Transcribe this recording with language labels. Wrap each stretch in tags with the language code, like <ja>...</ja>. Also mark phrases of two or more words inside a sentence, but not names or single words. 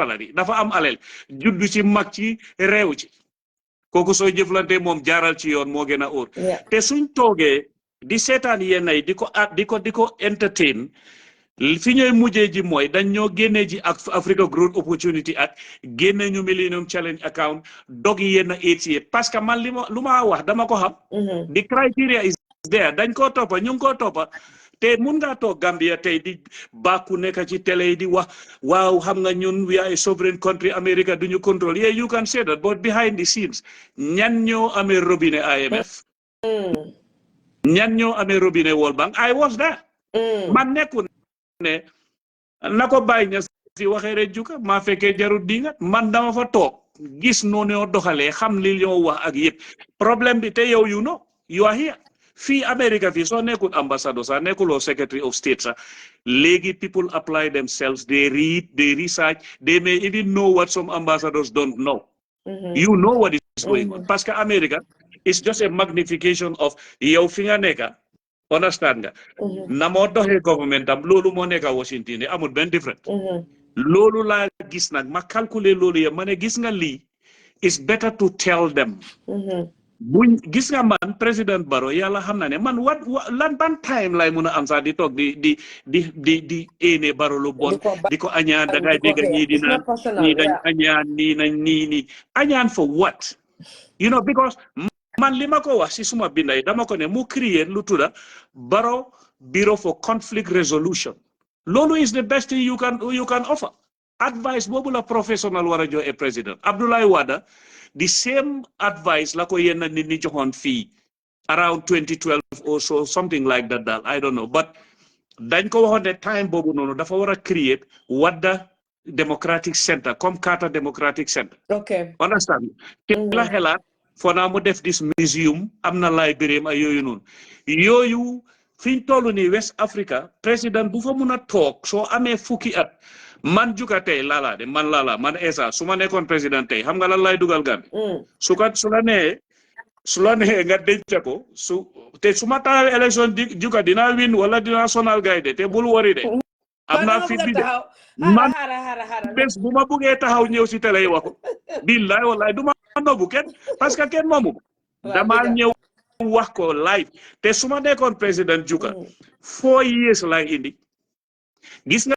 <wo>salari dafa am alal juddu ci mag ci réew ci kooku soo jëflante moom jaaral ci yoon moo gën a óor te suñ toogee di seetaan yenn yi di ko entertain fi ñooy mujjee ji mooy dañ ñoo génnee ji ak Africa Growth Opportunity ak génne ñu Millennium Challenge account dog yenn ATA</wo> <fr>parce que</fr> <wo>man lu ma wax dama ko xam</wo> <en>the criteria is there</en> <wo>dañ koo toppa ñu ngi koo toppa te mun ngaa toog Gambia tey di bàkku nekk ci télé yi di wax waaw xam nga ñun</wo> <en>we are a sovereign country</en> <wo>America duñu control</wo> <en>yeah you can say that but behind the scenes</en> <wo>ñan ñoo amee robinet IMF ñan ñoo amee robinet World Bank</wo> <en>I was there</en> <wo>man nekku ne na ko bàyyi ña si waxee rek juka maa fekkee jarut dinga man dama fa toog gis noonu doxalee xam li ñoo wax ak yëpp problème bi te yow</wo> <en>you are here</en> <wo>fii America fii soo nekkul ambassador sax nekkuloo</wo> <en>secretary of state</en> <wo>sax léegi</wo> <en>people apply themselves they read they research they may even know what some ambassadors don't know you know what is going on</en> <fr>parce que</fr> <en>America is just a magnification of</en> <wo>yow fi nga nekka understand nga na moo doxee government am loolu moo nekka Washington amul benn different loolu laa gis nag ma calculer loolu yëpp ma ne gis nga lii</wo> <en>it's better to tell them</en> <wo>buñ gis nga man President Barrow yàlla xam na ne man lan ban time lay mun a am sax di toog di éene Barrow lu bon di ko añaan da ngay dégg ñii di naan ñii dañ añaan nii nañ nii añaan</wo> <en>for what you know because</en> <wo>man li ma ko wax si suma binday dama ko ne mu créer lu tudda Barrow Bureau for Conflict Resolution loolu</wo> <en>is the best thing you can offer advice</en> <wo>boobu la professional war a jox a président Abdoulaye Wade</wo> <en>the same advice</en> <wo>la ko yenn nit ñi joxoon fii</wo> <en>around 2012 or so something like that</en> <wo>daal</wo> <en>I don't know but</en> <wo>dañ ko waxoon ne time boobu noonu dafa war a create Wade Democratic Center comme Carter Democratic Center understand te la xelaat foo naa mu def</wo> <en>this museum</en> <wo>am na library ay yooyu noonu yooyu fiñ toll nii West Africa président bu fa mun a toog soo amee fukki at man juga tey laalaa de man Essa su ma nekkoon président tey xam nga lan lay dugal Gambie su la nee nga denc ko te su ma taxawee élection juga dinaa win wala dinaa sonal gay de te bul wari de am naa fi bi de man bés bu ma buggee taxaw ñëw si télé yi wax ko billaay wallaay du ma nobu kenn parce que kenn moomu dama ñëw wax ko live te su ma nekkoon président juga 4 years lay indi gis nga</wo>